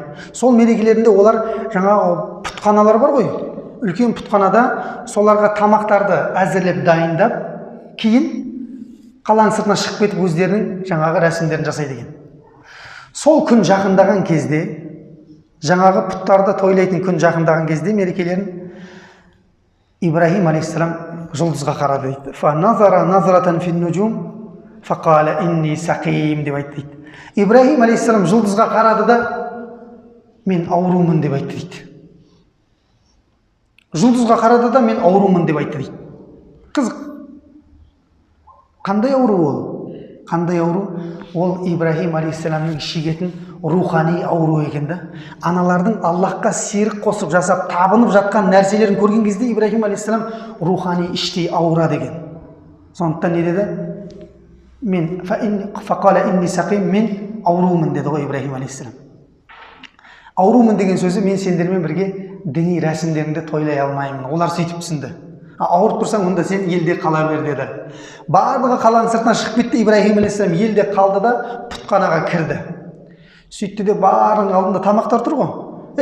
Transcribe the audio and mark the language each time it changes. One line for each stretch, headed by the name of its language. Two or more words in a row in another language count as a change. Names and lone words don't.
Kazakh: Сол мерекелерінде олар жаңағы пұтханалар бар ғой, үлкен пұтханада соларға тамақтарды әзірлеп дайындап, кейін қаланың сыртына шығып кетіп өздерінің жаңағы рәсімдерін жасайды екен. Сол күн жақындаған кезде, жаңағы пұттарды тойлайтын күн жақындаған кезде мерекелерін Ибраһим алейхиссалам жұлдызға қарады дейді.
Arabic: فنظر نظرة في النجوم فقال إني سقيم
Kazakh: деп айтты дейді. Ибраһим алейхиссалам жұлдызға қарады да мен аурумын деп айтты дейді. Жұлдызға қарады да мен аурумын деп айтты дейді. Қызық. Қандай ауру ол? Қандай ауру? Ол Ибраһим алейхиссаламның шегетін рухани ауру екен да. Аналардың Аллахқа серік қосып жасап табынып жатқан нәрселерін көрген кезде Ибраһим алейхиссалам рухани іштей ауырады екен. Сондықтан не деді? Мен
Arabic: فقال إني سقيم,
Kazakh: мен аурумын деді ғой Ибраһим алейхиссалам. Аурумын деген сөзі мен сендермен бірге діни рәсімдерінде тойлай алмаймын. Олар сөйтіп түсінді. Ауырып тұрсаң, онда сен елде қала бер деді. Барлығы қаланың сыртына шығып кетті. Ибраһим алейхиссалам елде қалды да пұтханаға кірді. Сөйтті де бардың алдында тамақтар тұр ғой.